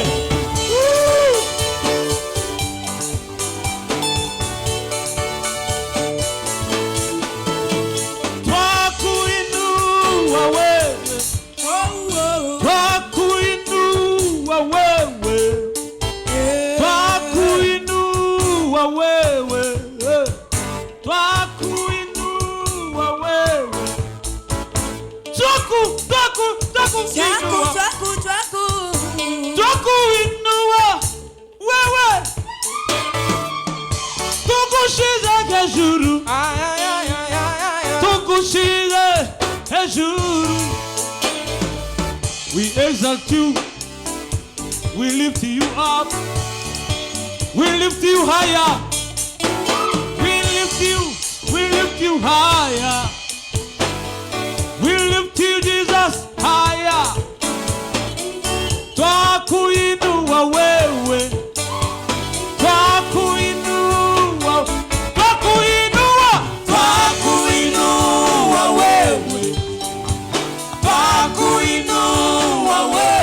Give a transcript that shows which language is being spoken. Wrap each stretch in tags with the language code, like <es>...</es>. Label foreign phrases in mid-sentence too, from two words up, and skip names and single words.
<sw>Twakuinua wewe, twakuinua wewe, twakuinua wewe, twakuinua wewe. Twakuinua wewe,</sw> <rw>tugushize hejuru, tugushize hejuru.</rw> <en>We exalt you, we lift you up, we lift you higher, we lift you higher, we lift you Jesus higher.</en> <sw>Twakuinua wewe, twakuinua, twakuinua, Twakuinua wewe, twakuinua wewe,</sw>